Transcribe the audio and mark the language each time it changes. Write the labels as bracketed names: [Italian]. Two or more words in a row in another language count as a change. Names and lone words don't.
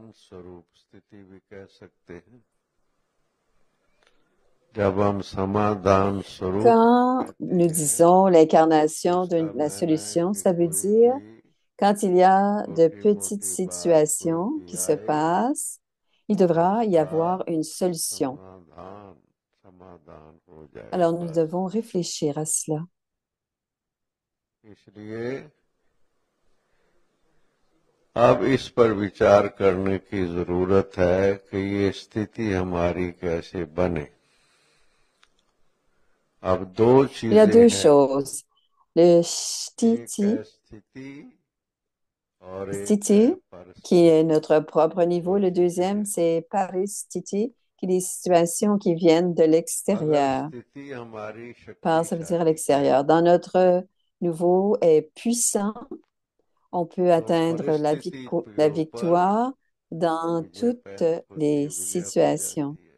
[French] Quand nous disons l'incarnation de la solution, ça veut dire quand il y a de petites situations qui se passent, il devra y avoir une solution. Alors, nous devons réfléchir à cela. [Hindi] अब इस पर विचार करने की जरूरत है कि ये स्थिति हमारी कैसे बने। अब दो चीजें [French] Il y a deux choses. Le sthiti, qui est notre propre niveau. Le deuxième, c'est paristiti, qui est des situations qui viennent de l'extérieur. Par, ça veut dire à l'extérieur. Dans notre niveau est puissant, on peut atteindre la victoire dans toutes les situations.